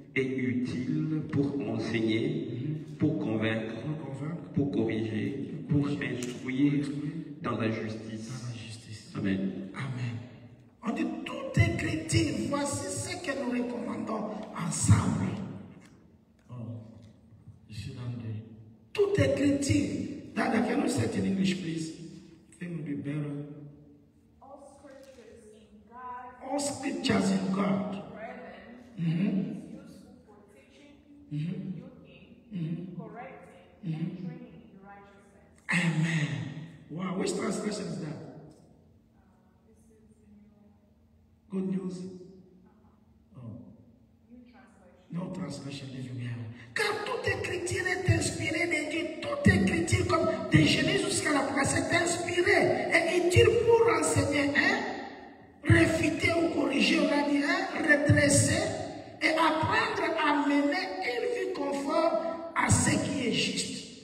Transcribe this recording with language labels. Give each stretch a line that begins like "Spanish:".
French: et utile pour enseigner, pour convaincre, Pour convaincre, pour corriger, pour instruire dans la justice. dans la justice. Amen. Amen. On dit tout écriture, voici ce que nous recommandons ensemble. Oh, je suis dans le. Tout écriture.
English: Can you say it in English, please? I think it would be better. All scriptures in God, All scriptures in God. brethren, is useful for teaching, rebuking, correcting, and training in righteousness. Amen. Wow, which translation is that? This is Good news? Oh, new translation. no translation, living here.
French: Car toute écriture est inspirée de Dieu. Toute écriture, comme de Genèse jusqu'à la place, est inspirée et utile pour enseigner, réfuter ou corriger, on a dit, redresser et apprendre à mener une vie conforme à ce qui est juste.